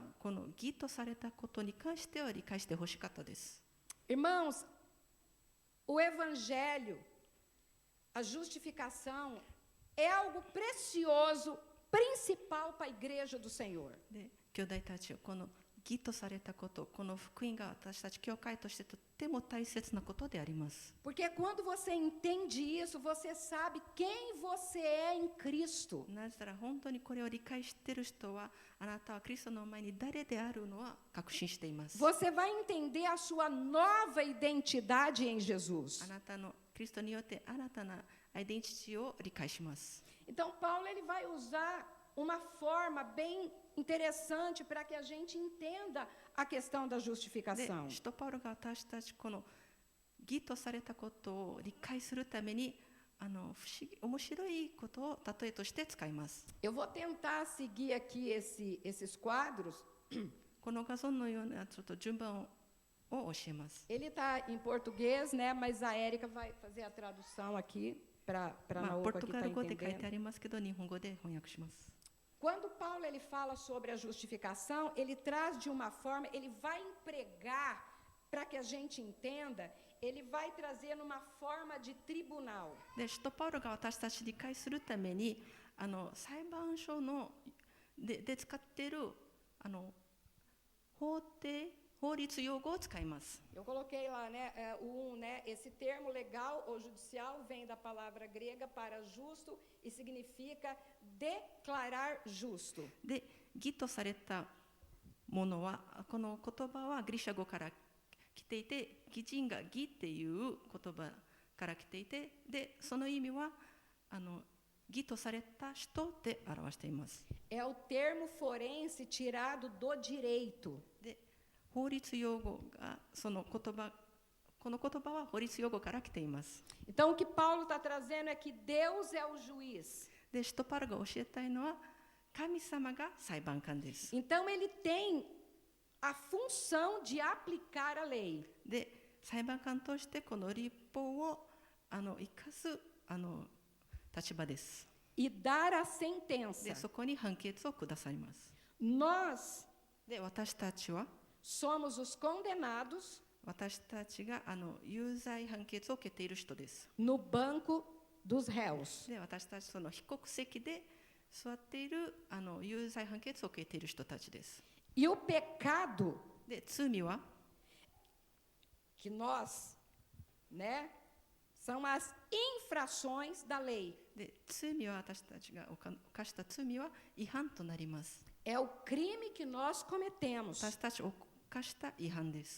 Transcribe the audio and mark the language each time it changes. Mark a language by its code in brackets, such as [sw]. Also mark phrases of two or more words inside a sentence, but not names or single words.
[ja] この義とされたことに関しては理解してほしかったです。 [pt] Irmãos, o evangelho, a justificação, é algo precioso, principal para a igreja do Senhor. [ja] で、兄弟たち、この義とされたこと、この福音が私たち教会としてとっても大切なことであります。 [pt] Porque quando você entende isso, você sabe quem você é em Cristo. [ja] なぜなら本当にこれを理解している人は、あなたはキリストの前に誰であるのは確信しています。 [pt] Você vai entender a sua nova identidade em Jesus. [ja] あなたのキリストによって新たなアイデンティティを理解します。 [pt] Então, Paulo ele vai usar uma forma bem interessante para que a gente entenda a questão da [ja] で、 [pt] justificação. [ja] 使徒パウロが私たちこの義とされたことを理解するために面白いことを例えとして使います。 [pt] Eu vou tentar seguir aqui esses quadros. [ja] この画像のようなちょっと順番を教えます。 [pt] Ele está em português, né? Mas a Érica vai fazer a tradução aqui para a [ja] ポ Naopa ルト [pt] que [ja] ガ [pt] está [ja] ル語で書いてあ [pt] entendendo. [ja] りますけど、日本語で翻訳します。 [pt] Quando Paulo ele fala sobre a justificação, ele traz de uma forma, ele vai empregar para que a gente entenda, ele vai trazer numa forma de tribunal. [ja] で、使徒パウロが私たち理解するために裁判所ので使っている法律用語を使います。 [pt] Eu coloquei lá, né, né, esse termo legal ou judicial vem da palavra grega para justo e significa declarar justo. [ja] で、義とされたものは、この言葉はギリシャ語から来ていて、義人が義っていう言葉から来ていて、で、その意味は義とされた人で表しています。 [pt] É o termo forense tirado do direito. [ja] で、法律用語がこの言葉は法律用語から来ています。 [pt] Então, o que Paulo está trazendo é que Deus é o juiz. [ja] で、使徒パウロが教えたいのは神様が裁判官です。 [pt] Então, ele tem a função de aplicar a lei. [ja] で、裁判官としてこの立法を生かす立場です。 [pt] E dar a [ja] で、 [pt] sentença. [ja] そこに判決を下さいます。 [pt] Nós [ja] で、私たちは [pt] somos os condenados [ja] 私たちが有罪判決を受けている人です。 [pt] no banco dos réus. [ja] で、私たちその被告席で座っている有罪判決を受けている人たちです。 [pt] E o pecado [ja] で、罪は [pt] que nós, né, são as infrações da lei. [ja] で、罪は私たちが犯した罪は違反となります。 [pt] É o crime que nós cometemos.